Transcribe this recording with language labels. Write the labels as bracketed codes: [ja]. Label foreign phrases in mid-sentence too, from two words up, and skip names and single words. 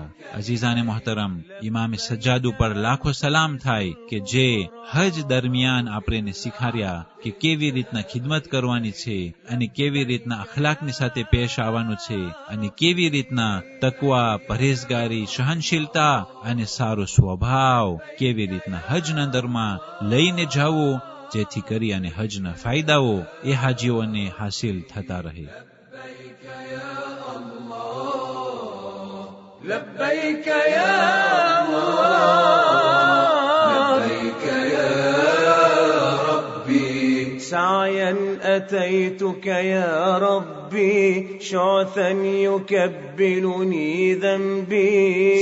[ur] عزیزانِ محترم, [gu] ઇમામે સજ્જાદ ઉપર લાખો સલામ થાય કે જે હજ દરમિયાન આપણને શીખાર્યા કે કેવી રીતના ખિદમત કરવાની છે અને કેવી રીતના અખલાકની સાથે પેશ આવવાનું છે અને કેવી રીતના તકવા, પरहेજગારી, સહનશીલતા અને સારો સ્વભાવ કેવી રીતના હજના દરમાં લઈને જવું, જેથી કરી અને હજના ફાયદાઓ એ હાજીઓને હાસિલ થતા રહે. [ar] لبيك يا الله لبيك يا ربي سعيا أتيتك يا ربي شعثا يكبلني ذنبي